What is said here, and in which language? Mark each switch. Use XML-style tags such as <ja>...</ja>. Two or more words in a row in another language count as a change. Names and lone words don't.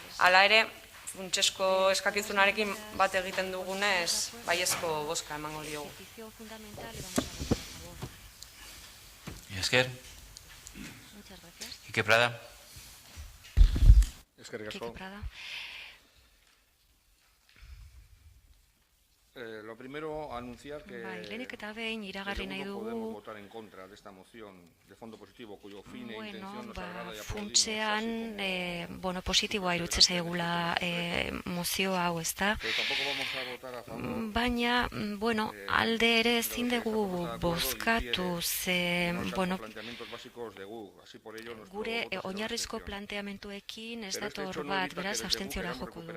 <eu>Hala ere, funtsesko eskakizunarekin bat egiten dugunez, baiezko bozka emango diogu. Esker. Ike Prada. Eskerrik asko.</eu> <es>Lo primero, anunciar que</es> <eu>lehenik eta behin iragarri nahi dugu</eu> <es>podemos votar en contra de esta moción de fondo positivo cuyo fin e intención nos agrada y</es> <eu>funtsean positiboa irutze zaigula mozio hau, ezta? Baina, alde ere ezin dugu bozkatu ze, gure oinarrizko planteamentuekin ez dator bat, beraz, abstentziora joko dugu.</eu>